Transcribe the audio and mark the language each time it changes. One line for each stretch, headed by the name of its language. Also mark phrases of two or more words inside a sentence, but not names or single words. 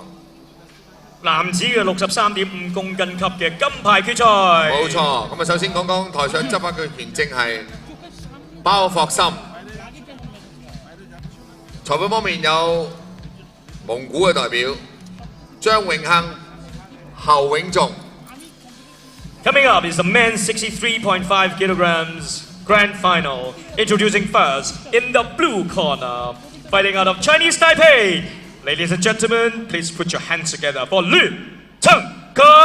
Cantonese: 男子嘅63.5公斤級嘅金牌決賽。冇錯，咁啊首先講講台上執法嘅權證係包霍森，裁判方面有蒙古嘅代表張永亨、侯永仲。
English: Coming up is the men's 63.5 kilograms grand final. Introducing first in the blue corner, fighting out of Chinese Taipei. Ladies and gentlemen, please put your hands together for Lü Chengkai。